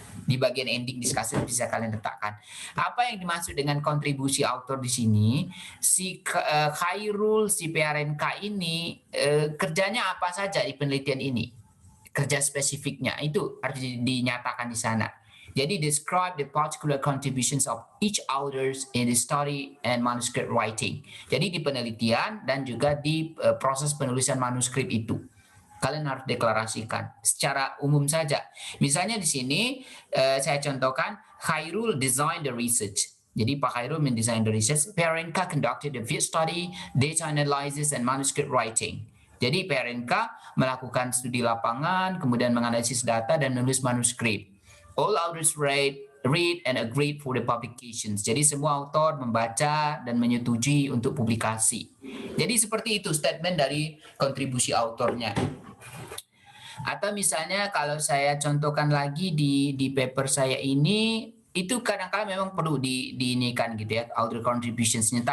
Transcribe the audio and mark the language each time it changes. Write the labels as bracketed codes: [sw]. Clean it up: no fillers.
[id] Di bagian ending discussion bisa kalian letakkan. Apa yang dimaksud dengan kontribusi author di sini? Si Khairul, si PRNK ini kerjanya apa saja di penelitian ini? Kerja spesifiknya itu harus dinyatakan di sana. Jadi [en] describe the particular contributions of each authors in the study and manuscript writing. [id] Jadi di penelitian dan juga di proses penulisan manuskrip itu. Kalian harus deklarasikan secara umum saja. Misalnya di sini saya contohkan Khairul [en] design the research. [id] Jadi Pak Khairul mendesain [en] the research. PRNK conducted the field study, data analysis, and manuscript writing. [id] Jadi PRNK melakukan studi lapangan, kemudian menganalisis data dan menulis manuskrip. [en] All authors read and agreed for the publications. [id] Jadi semua author membaca dan menyetujui untuk publikasi. Jadi seperti itu statement dari kontribusi autornya. Atau misalnya kalau saya contohkan lagi di paper saya ini, itu kadang-kadang memang perlu diinikan gitu ya, author contributions-nya.